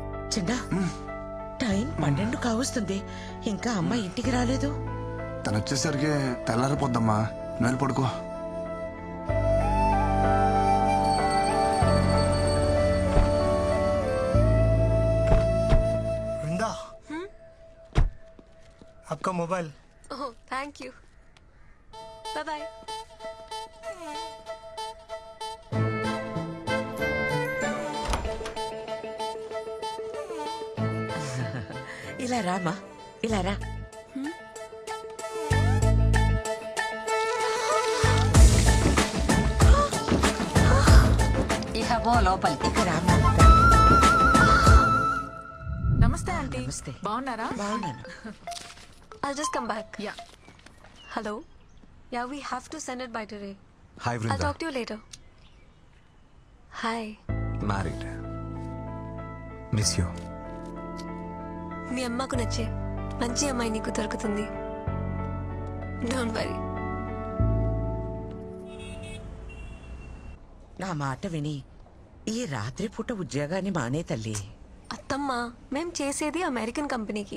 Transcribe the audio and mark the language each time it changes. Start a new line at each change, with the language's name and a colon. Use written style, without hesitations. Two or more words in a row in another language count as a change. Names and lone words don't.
Telugu: చిన్న టైం 12 కావస్తుంది, ఇంకా అమ్మ ఇంటికి రాలేదు. తను వచ్చేసరికి తెల్లారిపోద్దమ్మా, నువ్వు పడుకో.
Hindi: वृंदा, आपका मोबाइल.
English: Oh thank you, bye bye.
Telugu: ఇలా రామా, ఇలా రా. ఇక పో లోపలికి. ఇక రామా. నమస్తే ఆంటీ. నమస్తే. బాగున్నారా? బాగున్నాను.
English: I'll just come back. Yeah. Hello. Yeah, we have to send it by today. Hi, Vrinda. I'll talk to you later. Hi. Married. Miss you.
Telugu: మీ అమ్మకు నచ్చే మంచి అమ్మాయి నీకు దొరుకుతుంది.
English: Don't worry.
Telugu: నా మాట విని ఈ రాత్రి పూట ఉద్యోగాన్ని మానే తల్లి. అత్తమ్మ, మేం చేసేది అమెరికన్ కంపెనీకి.